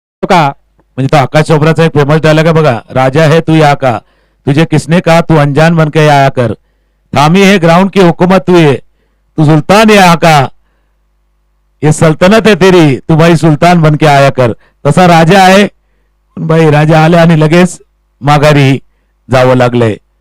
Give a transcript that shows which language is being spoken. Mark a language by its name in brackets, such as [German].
[Marathi] का म्हणजे तो आकाश चोप्राचा एक फेमस डायलॉग आहे बघा. [Hindi] राजा है तू यहाँ का, तुझे किसने कहा तू अनजान बन के आया कर, थामी है ग्राउंड की हुकूमत तू है, तू सुल्तान यहाँ का, ये सल्तनत है तेरी, तू भाई सुलतान बन के आया कर. [Marathi] तसा राजा आहे. पण भाई राजा आले आणि लगेच माघारी जावं लागलंय.